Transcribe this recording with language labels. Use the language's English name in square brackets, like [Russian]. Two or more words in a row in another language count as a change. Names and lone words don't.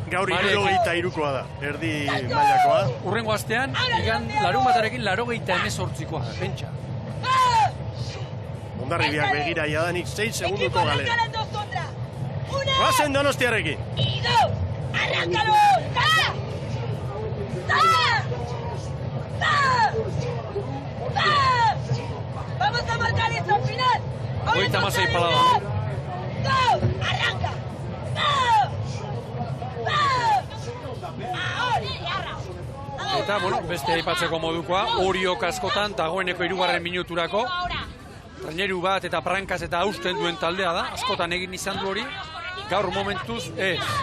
[Basque] Gaur 73koa da, erdi mailakoa. Urrengo astean, larunbatarekin 88koa, pentsa. Ondarribiak begira jadanik 6 segunduko galera. Guazen Donostiarrekin. Arrankalo! [Spanish] Vamos a marcar esto al final. [Basque] 36 palada. Arranca. Eta, bueno, beste aipatzeko modukoa, Oriok askotan, dagoeneko 3. minuturako, traineru bat eta prankaz eta hausten duen taldea da, askotan egin izan du hori, gaur momentuz ez.